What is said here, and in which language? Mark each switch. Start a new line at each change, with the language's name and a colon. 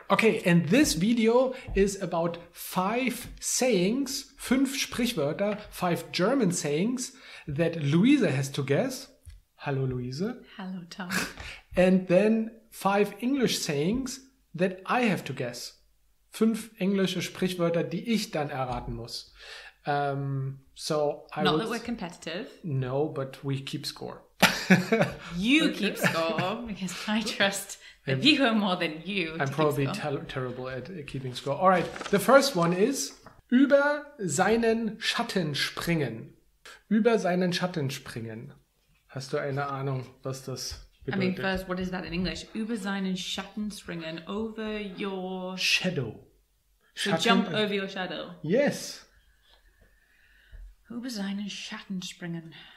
English: Okay, and this video is about 5 sayings, 5 Sprichwörter, 5 German sayings that Louise has to guess. Hello, Louise. Hello, Tom. And then 5 English sayings that I have to guess.
German: 5 englische Sprichwörter, die ich dann erraten muss.
English: Not that we're competitive. No, but we keep score. You keep score because I trust the viewer more than you. I'm probably terrible at keeping score. All right, the first one is
German: über seinen Schatten springen. Über seinen Schatten springen. Hast du eine Ahnung, was das bedeutet?
English: I mean, first, what is that in English?
German: Über seinen Schatten springen,
English: over your... Shadow. So jump over your shadow. Yes.
German: Über seinen Schatten springen.